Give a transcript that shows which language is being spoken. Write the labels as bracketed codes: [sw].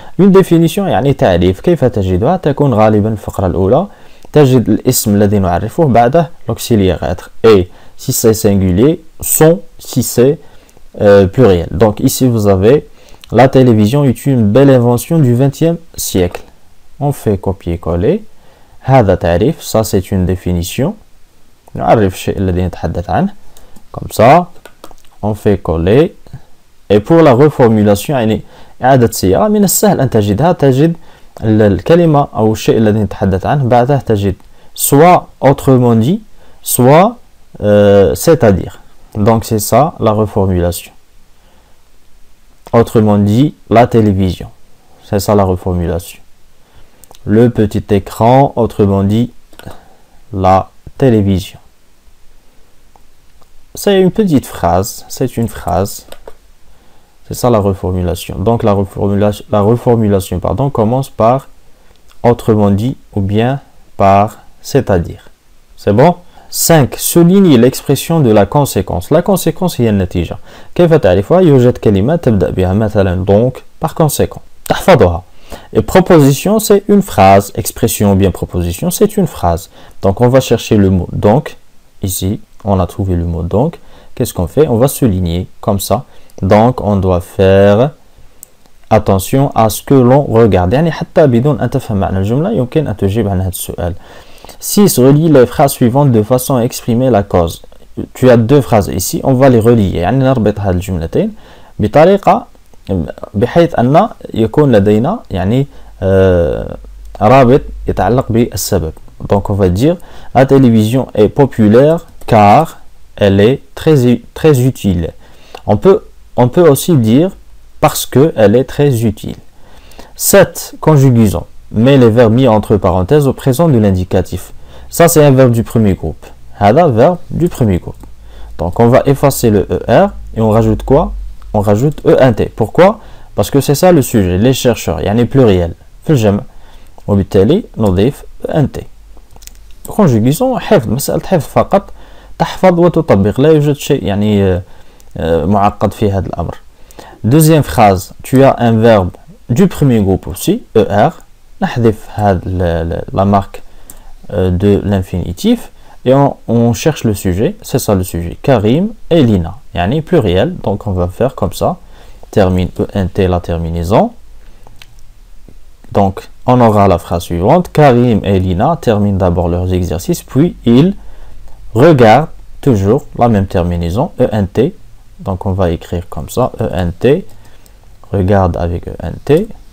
[fr] Une définition [ar] يعني تعريف. كيف تجدها؟ تكون غالبا الفقرة الأولى تجد الاسم الذي نعرفه بعده [fr] l'auxiliaire être et si c'est singulier son si c'est pluriel. Donc ici vous avez La télévision est une belle invention du XXe siècle. On fait copier-coller. [ar] هذا تعريف, [fr] ça c'est une définition. [ar] نعرف الشيء الذي نتحدث عنه. [fr] Comme ça, on fait coller. [ar] Et pour la reformulation, يعني إعادة صياغة, من السهل أن تجدها, تجد الكلمة أو الشيء الذي نتحدث عنه بعدها تجد [fr] soit autrement dit, soit c'est-à-dire. Donc c'est ça la reformulation. Autrement dit, la télévision. C'est ça la reformulation. Le petit écran, autrement dit, la télévision. C'est une petite phrase, c'est une phrase. C'est ça la reformulation. Donc la reformulation commence par autrement dit ou bien par c'est-à-dire. C'est bon? 5. Souligne l'expression de la conséquence. La conséquence [ar] هي النتيجة. كيف تعرفها؟ يوجد كلمات تبدأ بها مثلا [fr] donc par conséquent. [ar] تحفظها. [fr] Et proposition, c'est une phrase. Expression ou bien proposition, c'est une phrase. Donc on va chercher le mot donc. Ici, on a trouvé le mot donc. Qu'est-ce qu'on fait? On va souligner comme ça. Donc on doit faire attention à ce que l'on regarde. [ar] يعني حتى بدون أن تفهم معنى الجملة يمكن أن تجيب عن هذا السؤال. [fr] 6. Relie les phrases suivantes de façon à exprimer la cause. Tu as deux phrases ici, on va les relier. [ar] يعني نربط هذه الجملتين بطريقة بحيث أن يكون لدينا يعني رابط يتعلق بالسبب. [fr] Donc on va dire la télévision est populaire car elle est très utile. On peut aussi dire parce qu'elle est très utile. 7. Conjugaison. Mets les verbes mis entre parenthèses au présent de l'indicatif. Ça, c'est un verbe du premier groupe. [ar] هذا [fr] verbe du premier groupe. Donc, on va effacer le ER et on rajoute quoi? On rajoute ENT. Pourquoi? Parce que c'est ça le sujet. Les chercheurs, يعني pluriel. [ar] في الجمع. وبالتالي نضيف ENT. [fr] Conjugaison, [ar] حفظ. مسألة حفظ فقط. تحفظ وتطبق. لا يوجد شيء يعني معقد في هذا الأمر. [fr] Deuxième phrase. Tu as un verbe du premier groupe aussi. ER. [ar] نحذف [fr] la marque de l'infinitif et on cherche le sujet, c'est ça le sujet, Karim et Lina, yani pluriel, donc on va faire comme ça, termine ENT la terminaison, donc on aura la phrase suivante, Karim et Lina terminent d'abord leurs exercices, puis ils regardent toujours la même terminaison, ENT, donc on va écrire comme ça, ENT, regarde avec ENT.